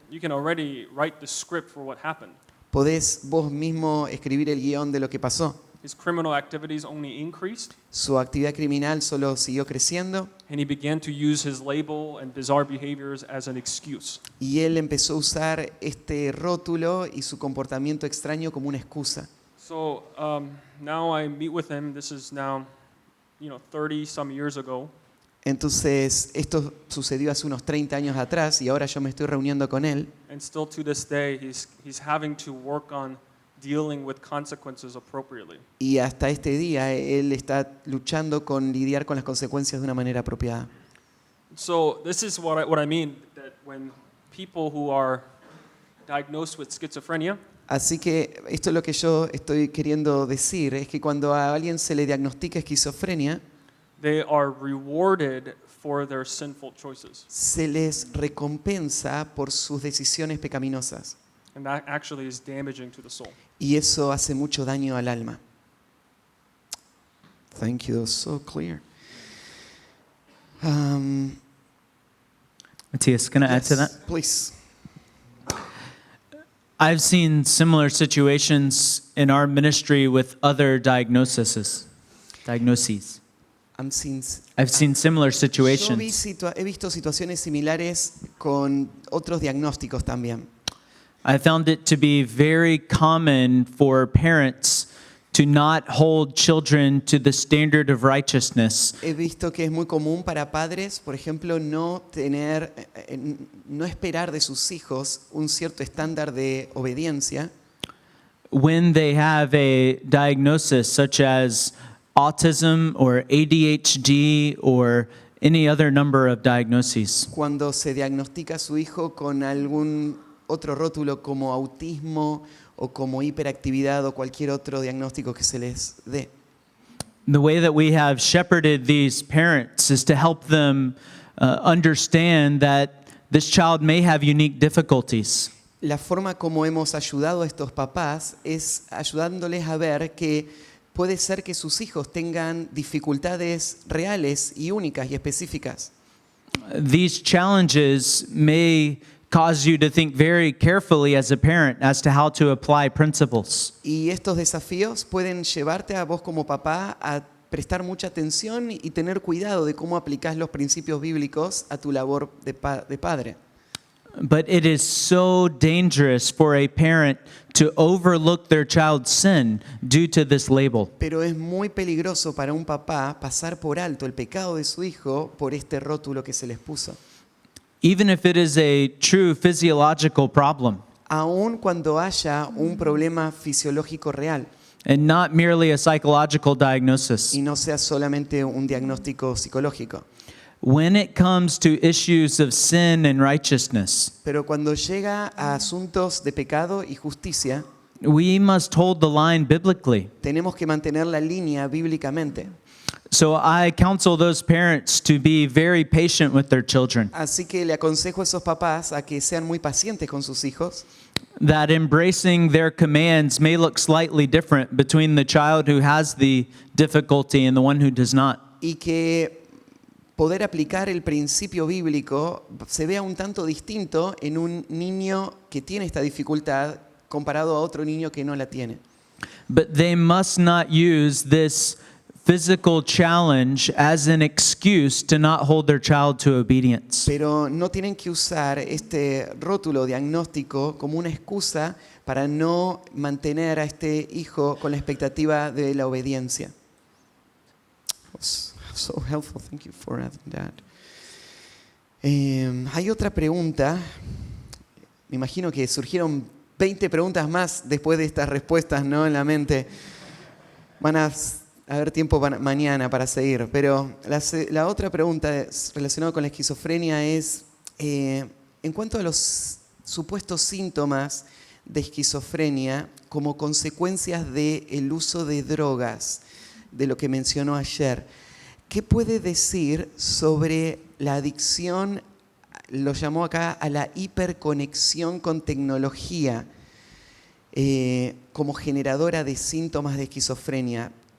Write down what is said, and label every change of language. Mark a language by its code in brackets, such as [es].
[en] you can already write the script for what happened. [es] podés vos mismo escribir el guión de lo que pasó. [en] His criminal activities only increased, [es] Su actividad criminal solo siguió creciendo [en] and he began to use his label and bizarre behaviors as an excuse. [es] y él empezó a usar este rótulo y su comportamiento extraño como una excusa. [en] So now I meet with him. This is now, 30 some years ago. [es] Entonces, esto sucedió hace unos 30 años atrás y ahora yo me estoy reuniendo con él. [en] And still to this day, he's having to work on dealing with consequences appropriately. [es] Y hasta este día él está luchando con lidiar con las consecuencias de una manera apropiada. [en] So this is what I mean, that when people who are diagnosed with schizophrenia, [es] Así que esto es lo que yo estoy queriendo decir, es que cuando a alguien se le diagnostica esquizofrenia, [en] they are rewarded for their sinful choices. [es] se les recompensa por sus decisiones pecaminosas. [en] And that actually is damaging to the soul. [es] Y eso hace mucho daño al alma. [en] Thank you, that was so clear. Matthias, can I add to that? Please. I've seen similar situations in our ministry with other diagnoses. I'm seen- I've seen similar [es] Yo [en] situations. [es] he visto situaciones similares con otros diagnósticos también. [en] I found it to be very common for parents to not hold children to the standard of righteousness. [es] He visto que es muy común para padres, por ejemplo, no esperar de sus hijos un cierto estándar de obediencia [en] When they have a diagnosis such as autism or ADHD or any other number of diagnoses. [es] cuando se diagnostica a su hijo con algún otro rótulo como autismo o como hiperactividad o cualquier otro diagnóstico que se les dé. [en] The way that we have shepherded these parents is to help them understand that this child may have unique difficulties. [es] La forma como hemos ayudado a estos papás es ayudándoles a ver que puede ser que sus hijos tengan dificultades reales y únicas y específicas. [en] These challenges may cause you to think very carefully as a parent as to how to apply principles. [es] Y estos desafíos pueden llevarte a vos como papá a prestar mucha atención y tener cuidado de cómo aplicás los principios bíblicos a tu labor de padre. [en] But it is so dangerous for a parent to overlook their child's sin due to this label. [es] Pero es muy peligroso para un papá pasar por alto el pecado de su hijo por este rótulo que se les puso. [en] Even if it is a true physiological problem [es] Aun cuando haya un problema fisiológico real [en] and not merely a psychological diagnosis. [es] y no sea solamente un diagnóstico psicológico. [en] When it comes to issues of sin and righteousness, [es] Pero cuando llega a asuntos de pecado y justicia, [en] we must hold the line biblically. [es] tenemos que mantener la línea bíblicamente. [en] So I counsel those parents to be very patient with their children [es] Así que le aconsejo a esos papás a que sean muy pacientes con sus hijos [en] that embracing their commands may look slightly different between the child who has the difficulty and the one who does not. [es] Y que poder aplicar el principio bíblico se vea un tanto distinto en un niño que tiene esta dificultad comparado a otro niño que no la tiene. [en] But they must not use this physical challenge as an excuse to not hold their child to obedience. [es] Pero no tienen que usar este rótulo diagnóstico como una excusa para no mantener a este hijo con la expectativa de la obediencia. [en] So helpful, thank you for adding that. [es] Hay otra pregunta. Me imagino que surgieron 20 preguntas más después de estas respuestas, ¿no? En la mente. Van a haber tiempo mañana para seguir. Pero la otra pregunta relacionada con la esquizofrenia es, en cuanto a los supuestos síntomas de esquizofrenia como consecuencias del uso de drogas, de lo que mencionó ayer, ¿qué puede decir sobre la adicción, lo llamó acá, a la hiperconexión con tecnología como generadora de síntomas de esquizofrenia?